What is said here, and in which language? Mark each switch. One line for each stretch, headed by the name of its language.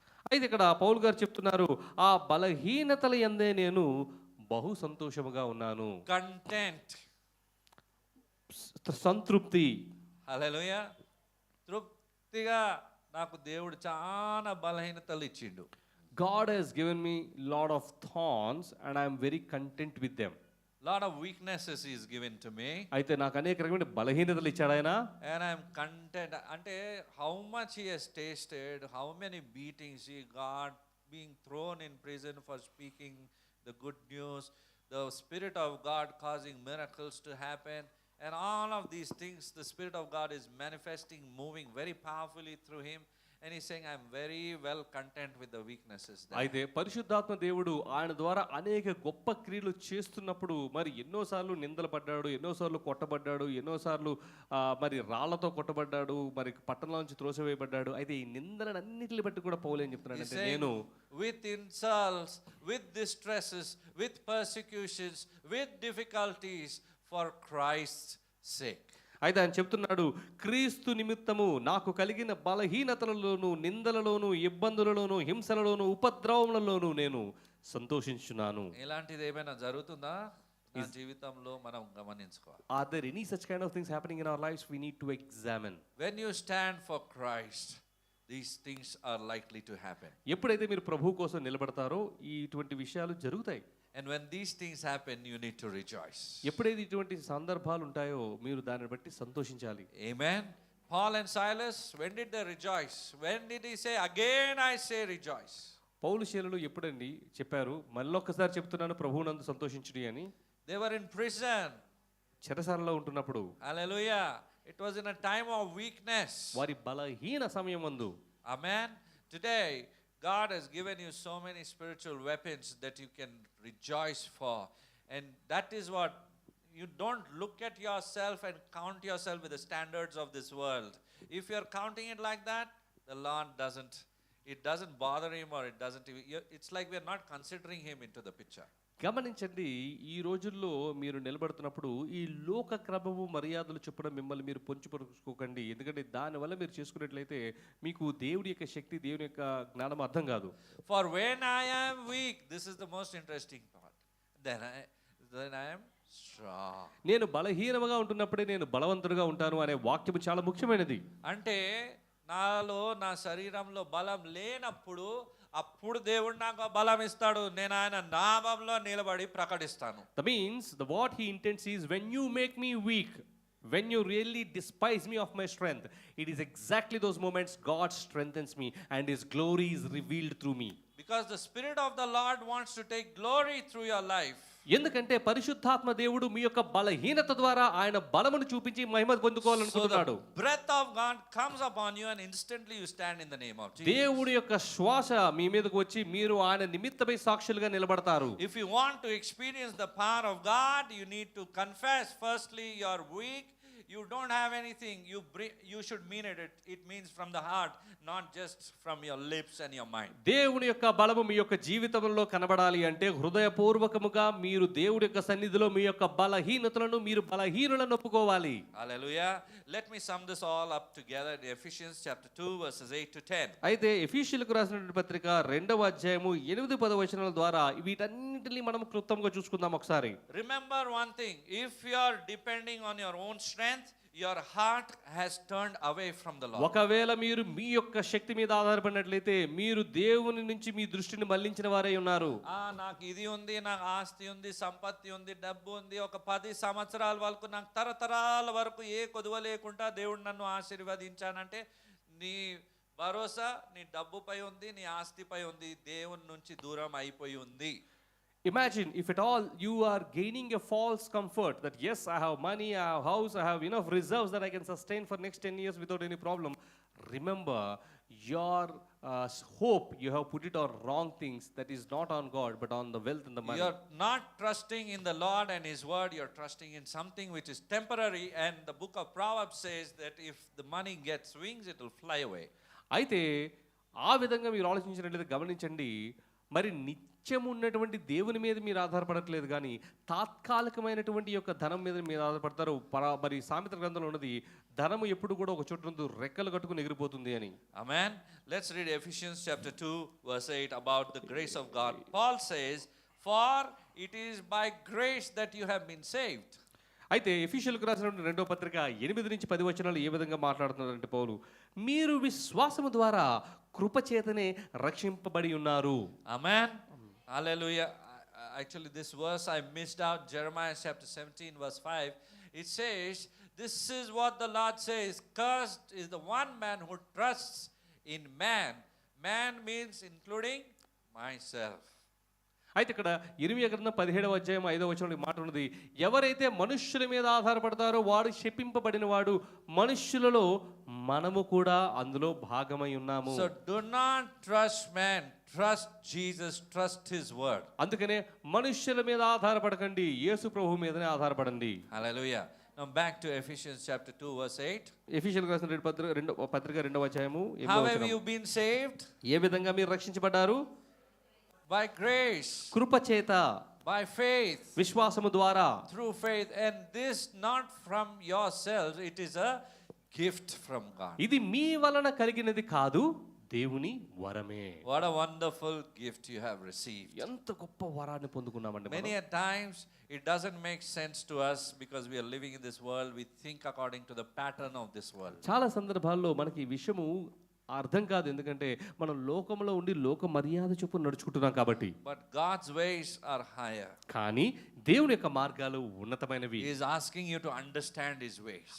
Telugu: అయితే ఇక్కడ పౌలు గారు చెప్తున్నారు, ఆ బలహీనతల యందే నేను బహు సంతోషముగా ఉన్నాను.
English: Content.
Telugu: సంతృప్తి.
English: Hallelujah.
Telugu: తృప్తిగా నాకు దేవుడు చాలా బలహీనతలు ఇచ్చిండు.
English: God has given me lot of thorns and I am very content with them. Lot of weaknesses he is given to me.
Telugu: అయితే నాకు అనేక రకమైన బలహీనతలు ఇచ్చాడు ఆయన.
English: And I am content.
Telugu: అంటే
English: how much he has tasted, how many beatings he got, being thrown in prison for speaking the good news, the Spirit of God causing miracles to happen, and all of these things, the Spirit of God is manifesting, moving very powerfully through him, and he's saying, I'm very well content with the weaknesses there.
Telugu: అయితే పరిశుద్ధాత్మ దేవుడు ఆయన ద్వారా అనేక గొప్ప క్రియలు చేస్తున్నప్పుడు మరి ఎన్నోసార్లు నిందలు పడ్డాడు, ఎన్నోసార్లు కొట్టబడ్డాడు, ఎన్నోసార్లు మరి రాళ్లతో కొట్టబడ్డాడు, మరి పట్టణంలో నుంచి త్రోసివేయబడ్డాడు. అయితే ఈ నిందలన్నిటిని బట్టి కూడా పౌలు ఏం చెప్తున్నాడంటే, నేను
English: with insults, with distresses, with persecutions, with difficulties for Christ's sake.
Telugu: అయితే ఆయన చెప్తున్నాడు, క్రీస్తు నిమిత్తము నాకు కలిగిన బలహీనతలలోను, నిందలలోను, ఇబ్బందులలోను, హింసలలోను, ఉపద్రవములలోను నేను సంతోషించున్నాను. ఇలాంటిది ఏమైనా జరుగుతుందా నా జీవితంలో మనం గమనించుకోవాలి.
English: Are there any such kind of things happening in our lives? We need to examine. When you stand for Christ, these things are likely to happen.
Telugu: ఎప్పుడైతే మీరు ప్రభువు కోసం నిలబడతారో ఇటువంటి విషయాలు జరుగుతాయి.
English: And when these things happen, you need to rejoice.
Telugu: ఎప్పుడైతే ఇటువంటి సందర్భాలు ఉంటాయో మీరు దానిని బట్టి సంతోషించాలి.
English: Amen. Paul and Silas, when did they rejoice? When did he say, again I say rejoice?
Telugu: పౌలు శీలలు ఎప్పుడండి చెప్పారు, మళ్ళొక్కసారి చెప్తున్నాను ప్రభువునందు సంతోషించుడి అని?
English: They were in prison.
Telugu: చెరసాలలో ఉంటున్నప్పుడు.
English: Hallelujah. It was in a time of weakness.
Telugu: వారి బలహీన సమయమందు.
English: Amen. Today, God has given you so many spiritual weapons that you can rejoice for. And that is what, you don't look at yourself and count yourself with the standards of this world. If you're counting it like that, the Lord it doesn't bother him, or it's like we're not considering him into the picture.
Telugu: గమనించండి, ఈ రోజుల్లో మీరు నిలబడుతున్నప్పుడు ఈ లోక క్రమము మర్యాదలు చొప్పున మిమ్మల్ని మీరు పొంచుపరుచుకోకండి. ఎందుకంటే దానివల్ల మీరు చేసుకున్నట్లయితే మీకు దేవుడి యొక్క శక్తి, దేవుని యొక్క జ్ఞానం అర్థం కాదు.
English: For when I am weak, this is the most interesting part, then I am strong.
Telugu: నేను బలహీనముగా ఉంటున్నప్పుడే నేను బలవంతుడుగా ఉంటాను అనే వాక్యము చాలా ముఖ్యమైనది. అంటే నాలో, నా శరీరంలో బలం లేనప్పుడు అప్పుడు దేవుడు నాకు బలం ఇస్తాడు. నేను ఆయన నామంలో నిలబడి ప్రకటిస్తాను.
English: That means what he intends is, when you make me weak, when you really despise me of my strength, it is exactly those moments God strengthens me and his glory is revealed through me. Because the Spirit of the Lord wants to take glory through your life.
Telugu: ఎందుకంటే పరిశుద్ధాత్మ దేవుడు మీ యొక్క బలహీనత ద్వారా ఆయన బలమును చూపించి మహిమ పొందుకోవాలనుకుంటున్నాడు.
English: So the breath of God comes upon you and instantly you stand in the name of Jesus.
Telugu: దేవుడి యొక్క శ్వాస మీ మీదకు వచ్చి మీరు ఆయన నిమిత్తమై సాక్షులుగా నిలబడతారు.
English: If you want to experience the power of God, you need to confess firstly you are weak. You don't have anything. You should mean it. It means from the heart, not just from your lips and your mind.
Telugu: దేవుని యొక్క బలము మీ యొక్క జీవితంలో కనబడాలి అంటే హృదయపూర్వకముగా మీరు దేవుడి యొక్క సన్నిధిలో మీ యొక్క బలహీనతలను, మీరు బలహీనులను ఒప్పుకోవాలి.
English: Hallelujah. Let me sum this all up together in Ephesians chapter 2 verses 8 to 10.
Telugu: అయితే ఎఫీషియలకు రాసినటువంటి పత్రిక 2వ అధ్యాయము 8-10 వచనాల ద్వారా వీటన్నిటిని మనం క్లుప్తంగా చూసుకుందాం ఒకసారి.
English: Remember one thing, if you are depending on your own strength, your heart has turned away from the Lord.
Telugu: ఒకవేళ మీరు మీ యొక్క శక్తి మీద ఆధారపడినట్లయితే మీరు దేవుని నుంచి మీ దృష్టిని మళ్లించిన వారై ఉన్నారు. నాకు ఇది ఉంది, నాకు ఆస్తి ఉంది, సంపత్తి ఉంది, డబ్బు ఉంది, ఒక 10 సంవత్సరాల వరకు నాకు తరతరాల వరకు ఏ కొదువ లేకుండా దేవుడు నన్ను ఆశీర్వదించానంటే నీ భరోసా నీ డబ్బుపై ఉంది, నీ ఆస్తిపై ఉంది, దేవుని నుంచి దూరం అయిపోయి ఉంది.
English: Imagine if at all you are gaining a false comfort that yes, I have money, I have house, I have enough reserves that I can sustain for next 10 years without any problem. Remember, your hope, you have put it on wrong things, that is not on God but on the wealth and the money. You're not trusting in the Lord and His word, you're trusting in something which is temporary, and the book of Proverbs says that if the money gets wings, it will fly away.
Telugu: అయితే ఆ విధంగా మీరు ఆలోచించినట్లయితే గమనించండి, మరి నిత్యం ఉన్నటువంటి దేవుని మీద మీరు ఆధారపడట్లేదు కానీ తాత్కాలికమైనటువంటి యొక్క ధనం మీద మీరు ఆధారపడతారు. మరి సామెత గ్రంథంలో ఉన్నది, ధనము ఎప్పుడు కూడా ఒక చోటు నుండి రెక్కలు కట్టుకుని ఎగిరిపోతుంది అని.
English: Amen. Let's read Ephesians chapter 2 verse 8 about the grace of God. Paul says, "For it is by grace that you have been saved."
Telugu: అయితే ఎఫీషియల్కు రాసినటువంటి 2వ పత్రిక 8 నుంచి 10 వచనాలు ఏ విధంగా మాట్లాడుతున్నారంటే పౌలు, మీరు విశ్వాసము ద్వారా కృపచేతనే రక్షింపబడి ఉన్నారు.
English: Amen. Hallelujah. Actually, this verse I missed out. Jeremiah chapter 17 verse 5. It says, "This is what the Lord says, cursed is the one man who trusts in man." Man means including myself.
Telugu: అయితే ఇక్కడ ఇర్మియా గ్రంథం 17వ అధ్యాయం 5వ వచనంలో మాట ఉన్నది, ఎవరైతే మనుష్యుల మీద ఆధారపడతారో వాడు శపింపబడిన వాడు, మనుష్యులలో మనము కూడా అందులో భాగమై ఉన్నాము.
English: So do not trust man, trust Jesus, trust His word.
Telugu: అందుకనే మనుష్యుల మీద ఆధారపడకండి, యేసు ప్రభు మీదనే ఆధారపడండి.
English: Hallelujah. Now back to Ephesians chapter 2 verse 8.
Telugu: ఎఫీషియల్కు రాసిన పత్రిక 2వ అధ్యాయము 8వ
English: How have
Telugu: వచనం.
English: you been saved?
Telugu: ఏ విధంగా మీరు రక్షించబడ్డారు?
English: By grace,
Telugu: కృపచేత,
English: by faith,
Telugu: విశ్వాసము ద్వారా.
English: through faith, and this not from yourselves, it is a gift from God.
Telugu: ఇది మీ వలన కలిగినది కాదు, దేవుని వరమే.
English: What a wonderful gift you have received.
Telugu: ఎంత గొప్ప వరాన్ని పొందుకున్నామండి మనం.
English: Many a times it doesn't make sense to us because we are living in this world. We think according to the pattern of this world.
Telugu: చాలా సందర్భాల్లో మనకి ఈ విషయము అర్థం కాదు, ఎందుకంటే మనం లోకంలో ఉండి లోక మర్యాద చొప్పున నడుచుకుంటున్నాం కాబట్టి.
English: But God's ways are higher.
Telugu: కానీ దేవుని యొక్క మార్గాలు ఉన్నతమైనవి.
English: He is asking you to understand His ways.